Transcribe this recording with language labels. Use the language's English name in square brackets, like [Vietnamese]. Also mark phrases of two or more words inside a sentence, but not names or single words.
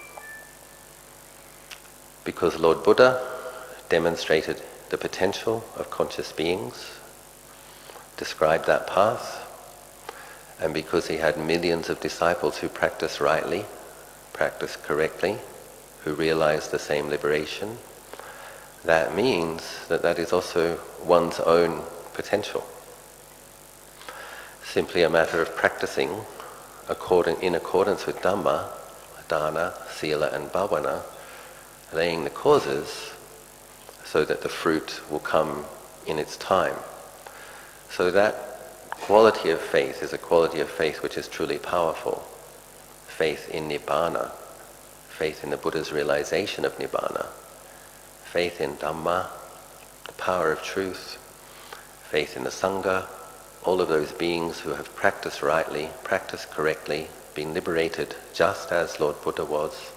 [English] Because Lord Buddha demonstrated the potential of conscious beings, described that path, and because he had millions of disciples who practiced rightly, practiced correctly, who realized the same liberation, that means that that is also one's own potential. Simply a matter of practicing in accordance with Dhamma, dana, sila and bhavana, laying the causes so that the fruit will come in its time. So that quality of faith is a quality of faith which is truly powerful. Faith in Nibbana, faith in the Buddha's realization of Nibbana, faith in Dhamma, the power of truth, faith in the Sangha, all of those beings who have practiced rightly, practiced correctly, been liberated just as Lord Buddha was.